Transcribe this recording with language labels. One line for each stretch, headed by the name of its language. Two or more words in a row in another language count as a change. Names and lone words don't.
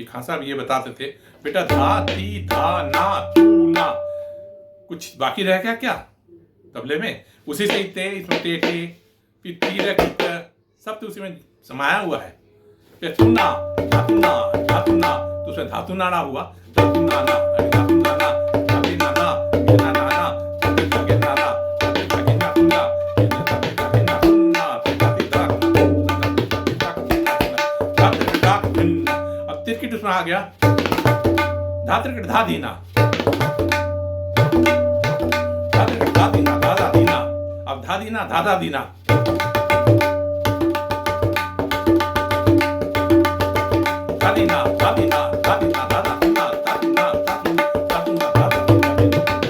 Hindi: खान साहब ये बताते थे, बेटा धा ती धा ना तू ना, कुछ बाकी रह गया क्या तबले में? उसी से ते, इसमें ते टे, फिर तीर सब तो उसी में समाया हुआ है। फिर तुना धातुना धातुना, तो उसमें धातु नाना हुआ, धातु नाना धातु नाना धातु नाना गिना नाना गिना नाना गिना तुना गिना तुना अब तिरकिट उसमें आ गया, धा तिरकिट धा दीना, धा तिरकिट धा दीना धा दीना, अब धा दीना धा दीना, धा दीना धा दीना धा दीना धा दीना धा दीना धा दीना धा दीना।